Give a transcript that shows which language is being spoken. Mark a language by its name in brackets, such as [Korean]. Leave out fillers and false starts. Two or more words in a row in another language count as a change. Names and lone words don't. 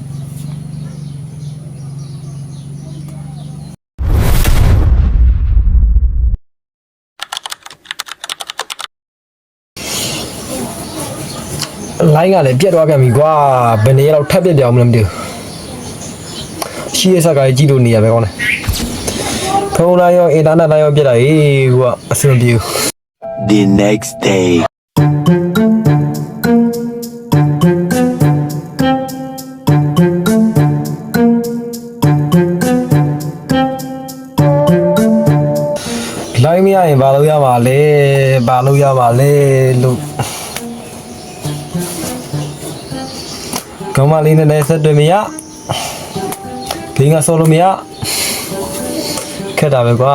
[Burmese] လိုင်းကလည်းပြတ်သွားပြန်ပြီကွာဘယ်နေရာတော့ထပ်ပြတ်ပြောင်းမလဲမသိဘူးရှိရစကားကြီးလို့နေရပဲကောင်းတယ်ဖုန်းလိုက်ရောအင်တာနက်လိုက်ရောပြတ်တာဟေးကွာအဆင်ပြေဘူး [English] The next day [Burmese] လိုင်းမရရင်ဘာလို့ရမှာလဲလို့ကောင်းမလေးနဲ့ဆက်တွေ့မရဂိမ်းကဆော်လို့မရခက်တာပဲကွာ